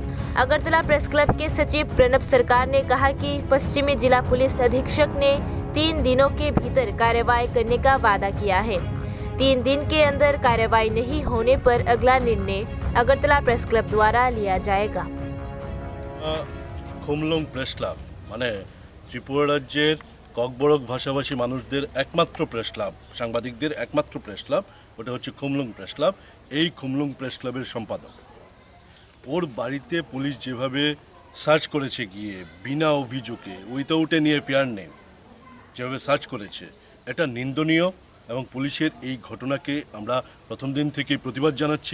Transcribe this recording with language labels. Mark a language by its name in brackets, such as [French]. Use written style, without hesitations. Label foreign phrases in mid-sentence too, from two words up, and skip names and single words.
[Hindi] अगरतला प्रेस क्लब के सचिव प्रणव सरकार ने कहा कि पश्चिमी जिला पुलिस अधीक्षक ने 3 दिनों के भीतर कार्रवाई करने का वादा किया है। 3 दिन के अंदर कार्रवाई नहीं होने पर अगला निर्णय अगरतला प्रेस क्लब द्वारा लिया जाएगा। [Bangla] খুমলং প্রেস ক্লাব মানে ত্রিপুরা রাজ্যের ককবরক ভাষাভাষী মানুষদের একমাত্র [English] press club, [Bangla] সাংবাদিকদের একমাত্র [English] press club, [Bangla] ওটা হচ্ছে খুমলুং প্রেস ক্লাব। এই খুমলুং প্রেস ক্লাবের সম্পাদক, ওর বাড়িতে পুলিশ যেভাবে সার্চ করেছে গিয়ে বিনা অভিযোগে [English] without any FIR name [Bangla] যেভাবে সার্চ করেছে, এটা নিন্দনীয় এবং পুলিশের এই ঘটনাকে আমরা প্রথম দিন থেকেই প্রতিবাদ জানাচ্ছি।